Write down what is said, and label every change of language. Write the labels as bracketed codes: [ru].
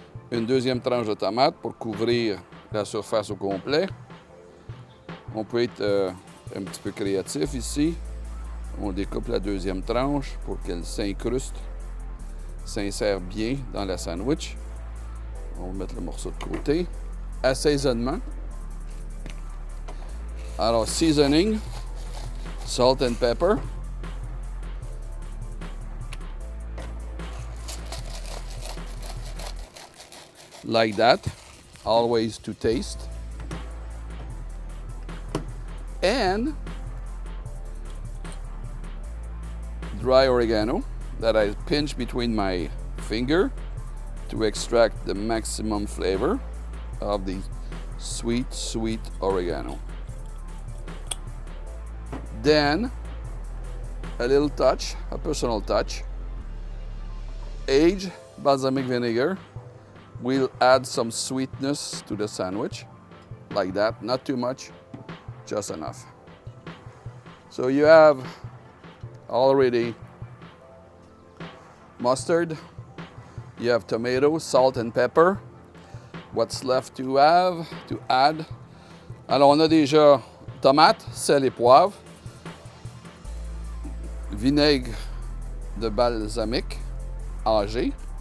[fr] Une deuxième tranche de tomate pour couvrir la surface au complet. On peut être un petit peu créatif ici. On découpe la deuxième tranche pour qu'elle s'insère bien dans la sandwich. On va mettre le morceau de côté. Assaisonnement. Alors, [en] seasoning, salt and pepper. Like that, always to taste. And dry oregano that I pinch between my finger to extract the maximum flavor of the sweet, sweet oregano. Then a little touch, a personal touch, aged balsamic vinegar will add some sweetness to the sandwich, like that, not too much, just enough. So you have already mustard, you have tomato, salt and pepper. What's left to add? [fr] Alors on a déjà tomate, sel et poivre, vinaigre de balsamique âgé.